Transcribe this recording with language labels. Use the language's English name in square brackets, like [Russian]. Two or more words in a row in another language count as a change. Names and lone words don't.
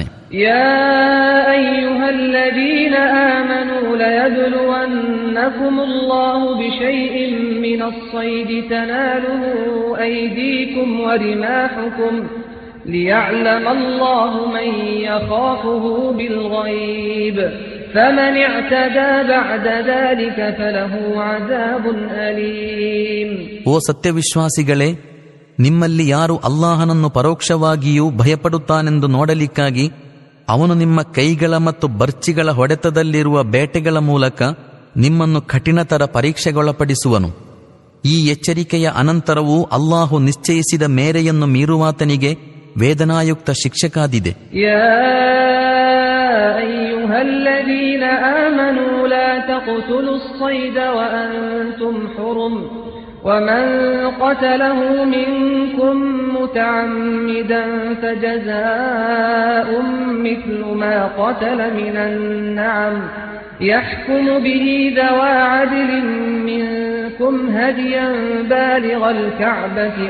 [Arabic] يا أيها الذين آمنوا ليبلونكم الله بشيء من الصيد تناله أيديكم ورماحكم ليعلم الله من يخافه بالغيب فمن اعتدى بعد ذلك فله عذاب أليم. [Kannada] ಓ ಸತ್ಯವಿಶ್ವಾಸಿಗಳೇ, ನಿಮ್ಮಲ್ಲಿ ಯಾರು ಅಲ್ಲಾಹನನ್ನು ಪರೋಕ್ಷವಾಗಿಯೂ ಭಯಪಡುತ್ತಾನೆಂದು ನೋಡಲಿಕ್ಕಾಗಿ ಅವನು ನಿಮ್ಮ ಕೈಗಳ ಮತ್ತು ಬರ್ಚಿಗಳ ಹೊಡೆತದಲ್ಲಿರುವ ಬೇಟೆಗಳ ಮೂಲಕ ನಿಮ್ಮನ್ನು ಕಠಿಣತರ ಪರೀಕ್ಷೆಗೊಳಪಡಿಸುವನು. ಈ ಎಚ್ಚರಿಕೆಯ ಅನಂತರವೂ ಅಲ್ಲಾಹು ನಿಶ್ಚಯಿಸಿದ ಮೇರೆಯನ್ನು ಮೀರುವಾತನಿಗೆ ವೇದನಾಯುಕ್ತ ಶಿಕ್ಷೆ ಕಾದಿದೆ. [Arabic] الذين آمنوا لا تقتلوا الصيد وأنتم حرم ومن قتله منكم متعمدا فجزاء مثل ما قتل من النعم يحكم به ذوى عدل منكم هديا بالغ الكعبة